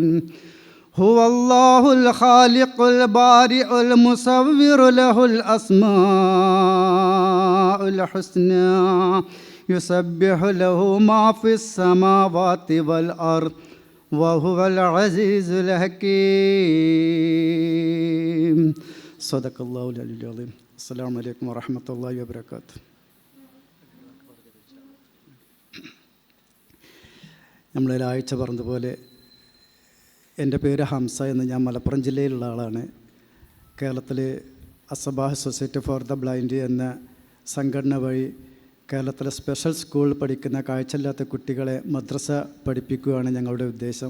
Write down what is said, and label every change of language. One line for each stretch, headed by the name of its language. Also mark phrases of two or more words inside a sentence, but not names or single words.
Arabic: هو الله الخالق البارئ المصور له الأسماء الحسنى يسبح له ما في السماوات والأرض وهو العزيز الحكيم. صدق الله العلي العظيم. السلام عليكم ورحمة الله وبركاته.
Malayalam: നമ്മളൊരാഴ്ച പറഞ്ഞതുപോലെ എൻ്റെ പേര് ഹംസ എന്ന്, ഞാൻ മലപ്പുറം ജില്ലയിലുള്ള ആളാണ്. കേരളത്തിൽ അസബാഹ് സൊസൈറ്റി ഫോർ ദ ബ്ലൈൻഡ് എന്ന സംഘടന വഴി കേരളത്തിലെ
English: special school
Malayalam: പഠിക്കുന്ന കാഴ്ചയില്ലാത്ത കുട്ടികളെ മദ്രസ പഠിപ്പിക്കുകയാണ് ഞങ്ങളുടെ ഉദ്ദേശം.